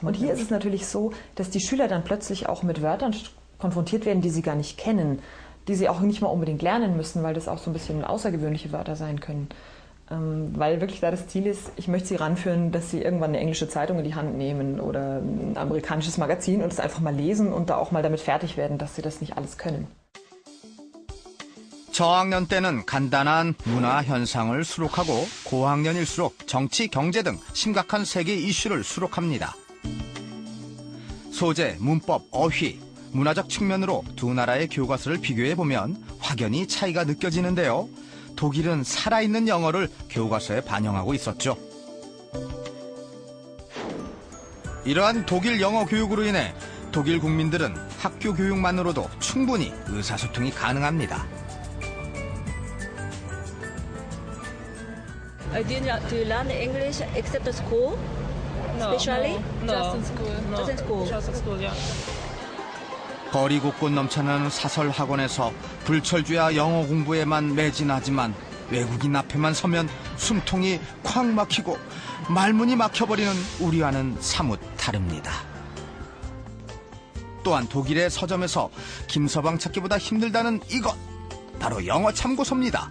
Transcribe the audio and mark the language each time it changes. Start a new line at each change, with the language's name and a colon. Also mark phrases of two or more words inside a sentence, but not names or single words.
German: Und hier ist es natürlich so, dass die Schüler dann plötzlich auch mit Wörtern konfrontiert werden, die sie gar nicht kennen, die sie auch nicht mal unbedingt lernen müssen, weil das auch so ein bisschen außergewöhnliche Wörter sein können. Weil wirklich da das Ziel ist, ich möchte sie ranführen, dass sie irgendwann eine englische Zeitung in die Hand nehmen oder ein amerikanisches Magazin und es einfach mal lesen und da auch mal damit fertig werden, dass sie das nicht alles können.
Korean: 저학년 때는 간단한 문화 현상을 수록하고 고학년일수록 정치, 경제 등 심각한 세계 이슈를 수록합니다. 소재, 문법, 어휘, 문화적 측면으로 두 나라의 교과서를 비교해보면 확연히 차이가 느껴지는데요. 독일은 살아있는 영어를 교과서에 반영하고 있었죠. 이러한 독일 영어 교육으로 인해 독일 국민들은 학교 교육만으로도 충분히 의사소통이 가능합니다.
English: Do you learn English except school? Especially? No. Just in school. No. Just in school. Just in school, yeah.
Korean: 거리 곳곳 넘쳐나는 사설 학원에서 불철주야 영어 공부에만 매진하지만 외국인 앞에만 서면 숨통이 콱 막히고 말문이 막혀버리는 우리와는 사뭇 다릅니다. 또한 독일의 서점에서 김서방 찾기보다 힘들다는 이것, 바로 영어 참고서입니다.